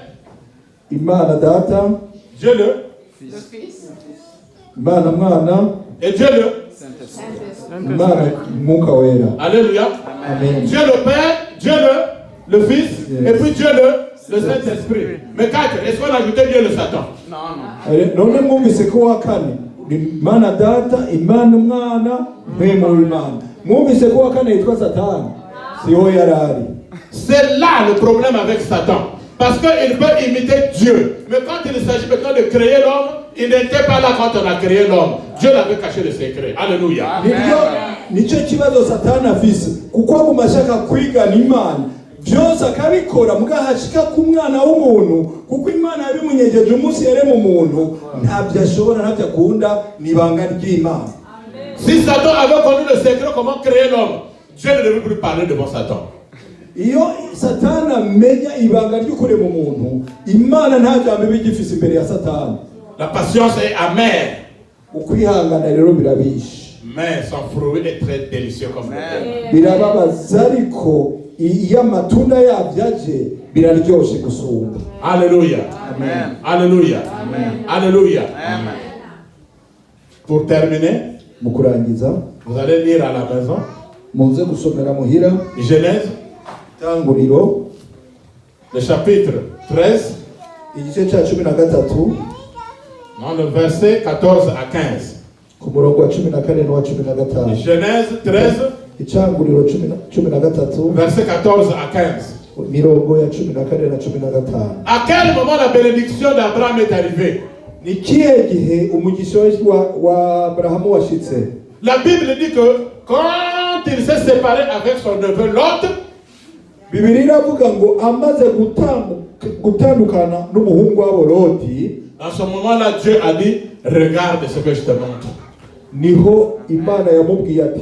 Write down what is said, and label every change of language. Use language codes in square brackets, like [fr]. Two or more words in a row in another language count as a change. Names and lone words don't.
[rn] Imana Data. [fr] Dieu le Fils. [rn] Imana Mwana. [fr] Et Dieu le [rn] Imana Mwuka Wera. [fr] Alléluia. Amen. Dieu le Père, Dieu le Fils, et puis Dieu le Saint-Esprit. Mais quatre, est-ce qu'on a ajouté Dieu le Satan? [rn] None mwumvise ko wa kane Imana Data, Imana Mwana, Mpwemu w'Imana. Mwumvise ko wa kane yitwa Satani. Siho yarari. [fr] C'est là le problème avec Satan. Parce qu'il peut imiter Dieu. Mais quand il s'agit maintenant de créer l'homme, il n'était pas là quand on a créé l'homme. Dieu l'avait caché le secret. Alléluia. [rn] Nicyo kibazo Satani afise. Kuko agumashaka kwigana Imana. Byose akabikora mugahashika ku mwana w'umuntu kuko Imana yabimunyegeje umunsi yarema umuntu ntabyo ashobora ntabyo akunda nibanga ry'Imana. [fr] Si Satan avait connu le secret comment créer l'homme, Dieu ne devait plus parler devant Satan. [rn] Iyo Satani amenya ibanga ryo kurema umuntu Imana nta jambo bigifise imbere ya Satani. [fr] La patience est amère. [rn] Ukwihangana rero birabishe. [fr] Mais son fruit est très délicieux comme le [rn] birababaza ariko iyo amatunda yabyo aje biraryoshe gusumba. [fr] Alléluia. Amen. Alléluia. Amen. Alléluia. Amen. Pour terminer, [rn] Mu kurangiza [fr] vous allez lire à la maison [rn] muze gusomera muhira [fr] Genèse, [rn] Tanguriro [fr] le chapitre 13, [rn] igice cya 13 [fr] dans le verset 14 à 15. [rn] ku murongo wa 14 n'uwa 15. [fr] Genèse 13, [rn] Icanguriro 13 [fr] verset 14 à 15. [rn] mirongo ya 14 na 15. [fr] À quel moment la bénédiction d'Abraham est arrivée? [rn] Ni kihe gihe umugisha wa Abrahamu washitse? [fr] La Bible dit que quand il s'est séparé avec son neveu Lot, [rn] Bibiliya iravuga ngo amaze gutandukana n'umuhungu wabo Loti, [fr] en ce moment-là, Dieu a dit, regarde ce que je te montre. [rn] niho Imana yamubwiye ati